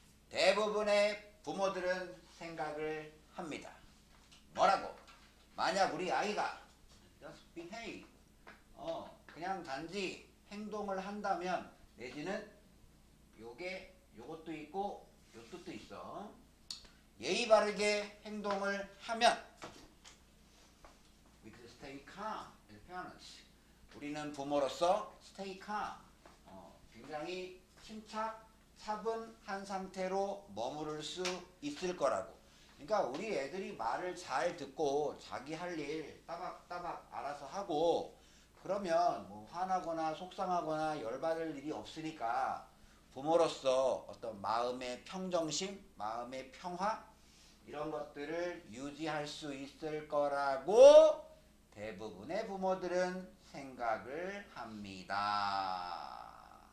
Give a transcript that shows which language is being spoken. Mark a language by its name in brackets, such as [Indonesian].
[Korean] 대부분의 부모들은 생각을 합니다. 뭐라고? 만약 우리 아이가 [English] just behave, [Korean] 그냥 단지 행동을 한다면, 내지는 요것도 있고 요 뜻도 있어. 예의 바르게 행동을 하면 [English] we could stay calm as parents. [Korean] 우리는 부모로서 [English] stay calm, [Korean] 굉장히 침착, 차분한 상태로 머무를 수 있을 거라고. 그러니까 우리 애들이 말을 잘 듣고 자기 할 일 따박따박 알아서 하고, 그러면 뭐 화나거나 속상하거나 열받을 일이 없으니까 부모로서 어떤 마음의 평정심, 마음의 평화, 이런 것들을 유지할 수 있을 거라고 대부분의 부모들은 생각을 합니다.